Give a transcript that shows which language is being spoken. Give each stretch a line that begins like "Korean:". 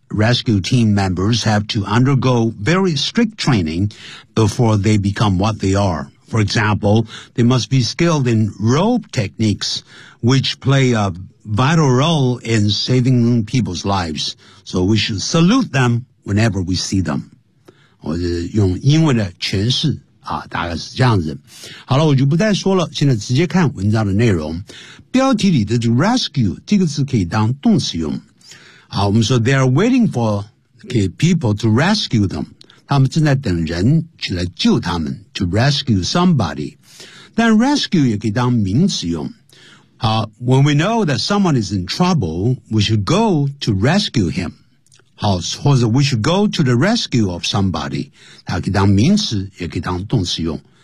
English: Rescue team members have to undergo very strict training before they become what they are. For example, they must be skilled in rope techniques, which play a vital role in saving people's lives. So we should salute them whenever we see them.
Chinese: 我是用英文的诠释啊，大概是这样子。好了，我就不再说了，现在直接看文章的内容。标题里的 rescue 这个字可以当动词用。好，我们说
English: they are waiting for people to rescue them.
Chinese: 他们正在等人去来救他们
English: to rescue somebody.
Chinese: 但 rescue 也可以当名词用。
English: 好 when we know that someone is in trouble, we should go to rescue him.
Chinese: 好，或者
English: we should go to the rescue of somebody.
Chinese: 它可以当名词也可以当动词用。